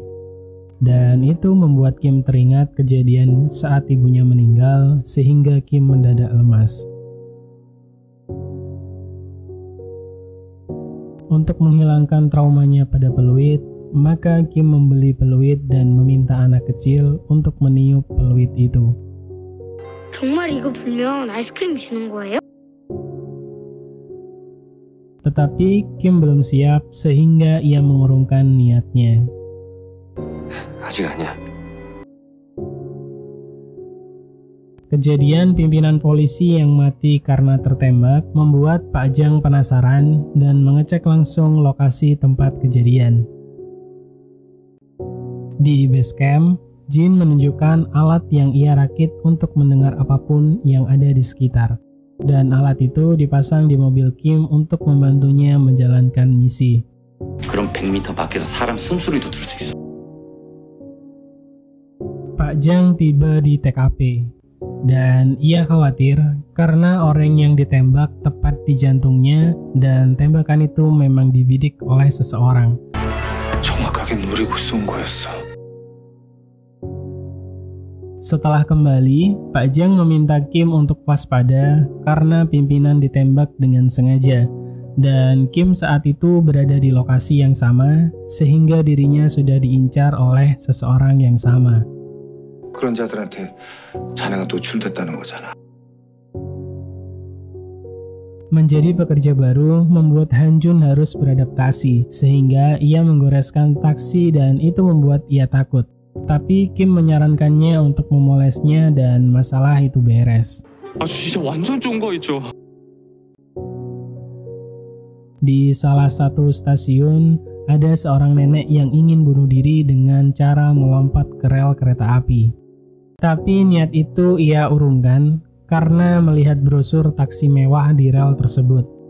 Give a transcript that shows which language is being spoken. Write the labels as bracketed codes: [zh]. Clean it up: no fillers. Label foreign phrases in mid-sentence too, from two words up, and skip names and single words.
[id] Dan itu membuat Kim teringat kejadian saat ibunya meninggal, sehingga Kim mendadak lemas. Untuk menghilangkan traumanya pada peluit, maka Kim membeli peluit dan meminta anak kecil untuk meniup peluit itu. [ko] 정말 이거 불면 아이스크림 주는 거예요? [id] Tetapi Kim belum siap sehingga ia mengurungkan niatnya. [ko] 아직 아니야. [id] Kejadian pimpinan polisi yang mati karena tertembak membuat Pak Jang penasaran dan mengecek langsung lokasi tempat kejadian. Di [en] base camp, [id] Jin menunjukkan alat yang ia rakit untuk mendengar apapun yang ada di sekitar. Dan alat itu dipasang di mobil Kim untuk membantunya menjalankan misi. [ko] 그럼 100m 밖에서 사람 숨소리도 들을 수 있어. [id] Pak Jang tiba di TKP. Dan ia khawatir karena orang yang ditembak tepat di jantungnya dan tembakan itu memang dibidik oleh seseorang. [ko] 정확하게 노리고 쏜 거였어. [id] Setelah kembali, Pak Jang meminta Kim untuk waspada karena pimpinan ditembak dengan sengaja. Dan Kim saat itu berada di lokasi yang sama sehingga dirinya sudah diincar oleh seseorang yang sama. [ko] 그런 자들한테 자네가 노출됐다는 거잖아. [id] Menjadi pekerja baru membuat Han Jun harus beradaptasi, sehingga ia menggoreskan taksi dan itu membuat ia takut. Tapi Kim menyarankannya untuk memolesnya dan masalah itu beres. [ko] 아주 진짜 완전 좋은 거 있죠. [id] Di salah satu stasiun, ada seorang nenek yang ingin bunuh diri dengan cara melompat ke rel kereta api. Tapi niat itu ia urungkan karena melihat brosur taksi mewah di rel tersebut.